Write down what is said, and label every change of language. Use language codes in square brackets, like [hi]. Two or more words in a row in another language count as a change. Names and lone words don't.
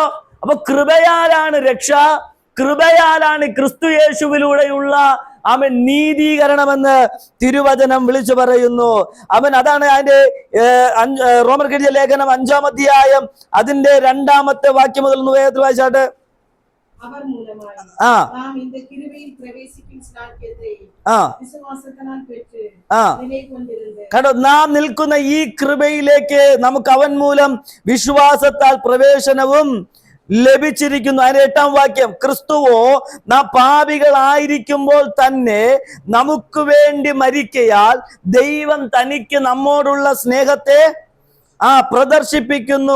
[ml] അപ്പൊ കൃപയാലാണ് രക്ഷ, കൃപയാലാണ് ക്രിസ്തു യേശുവിലൂടെയുള്ള അവൻ നീതീകരണമെന്ന് തിരുവചനം വിളിച്ചു പറയുന്നു. അവൻ അതാണ് അതിന്റെ റോമർക്ക് എഴുതിയ ലേഖനം 5-ാം അധ്യായം അതിന്റെ 2-ാമത്തെ വാക്യം മുതൽ വേഗത്തിൽ വായിച്ചാട്ട്. അവർ മൂലമായി നാം [ta] இந்த கிருபையில் பிரவேசிக்கும் ஸ்லாக்கியத்தை [ml] വിശ്വാസത്താൽ പെറ്റ് നിലകൊണ്ടിരുന്നു. കണ്ടോ? നാം നിൽക്കുന്ന ഈ കൃപയിലേക്ക് നമുക്ക് അവൻ മൂലം വിശ്വാസത്താൽ പ്രവേശനവും ലഭിച്ചിരിക്കുന്നു. അതിന്റെ 8-ാം വാക്യം, ക്രിസ്തുവോ നാം പാപികളായിരിക്കുമ്പോൾ തന്നെ നമുക്ക് വേണ്ടി മരിക്കയാൽ ദൈവം തനിക്ക് നമ്മോടുള്ള സ്നേഹത്തെ പ്രദർശിപ്പിക്കുന്നു.